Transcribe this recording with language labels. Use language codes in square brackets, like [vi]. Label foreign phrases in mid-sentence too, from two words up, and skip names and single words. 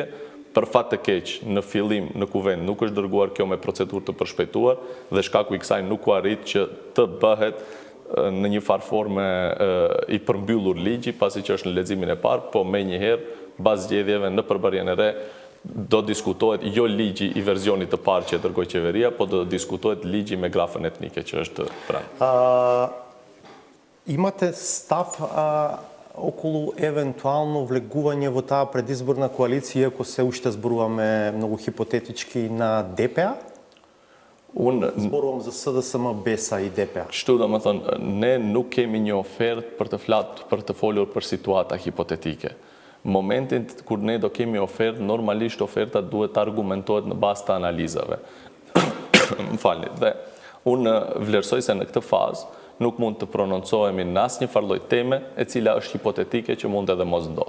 [sq] Për fat të keq, në fillim në kuvend nuk është dërguar kjo me procedurë të përshpejtuar dhe shkaku i kësaj nuk u arrit që të bëhet në një farë forme i përmbyllur ligji, pasi që është në leximin e parë, po me njëherë bazë zgjedhjeve në përbërjen e re do diskutohet jo ligji I verzionit të parë që e dërgoi qeveria, po do diskutohet ligji me grafën etnike që është pranë. [mk] Имате став околу евентуално влегување во таа предизборна коалиција, ако се уште зборуваме многу хипотетички на ДПА? Зборувам за СДСМ, БЕСА и ДПА. [sq] Kështu do më thonë, ne nuk kemi një ofertë për të folur për situata hipotetike. Momentin kur ne do kemi ofertë, normalisht oferta duhet të argumentohet në bazë të analizave. Më falni. Dhe unë vlerësoj se në këtë fazë nuk mund të prononcohemi në asnjë farloj teme e cila është hipotetike që mund edhe mos ndodh.